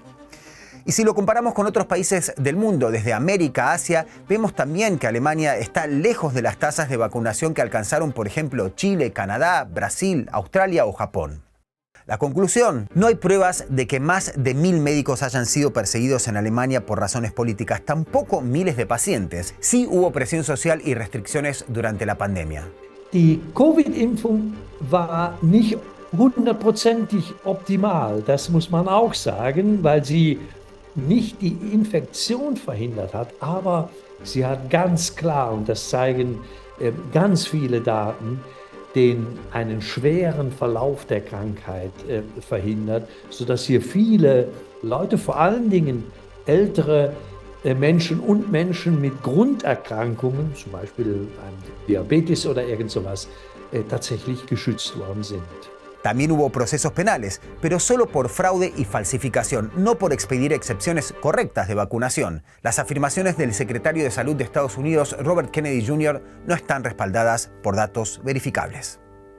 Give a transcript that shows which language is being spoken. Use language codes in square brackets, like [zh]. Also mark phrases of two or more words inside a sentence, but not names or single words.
[es] Y si lo comparamos con otros países del mundo, desde América a Asia, vemos también que Alemania está lejos de las tasas de vacunación que alcanzaron, por ejemplo, Chile, Canadá, Brasil, Australia o Japón. La conclusión: no hay pruebas de que más de 1.000 médicos hayan sido perseguidos en Alemania por razones políticas, tampoco miles de pacientes. Sí hubo presión social y restricciones durante la pandemia. [de] Die Covid-Impfung war nicht 100%ig optimal, das muss man auch sagen, weil sie nicht die Infektion verhindert hat, aber sie hat ganz klar, und das zeigen ganz viele Daten, einen schweren Verlauf der Krankheit verhindert, sodass hier viele Leute, vor allen Dingen ältere Menschen und Menschen mit Grunderkrankungen, zum Beispiel Diabetes oder irgend sowas, tatsächlich geschützt worden sind. [es] También hubo procesos penales, pero solo por fraude y falsificación, no por expedir excepciones correctas de vacunación. Las afirmaciones del secretario de Salud de Estados Unidos, Robert Kennedy Jr., no están respaldadas por datos verificables.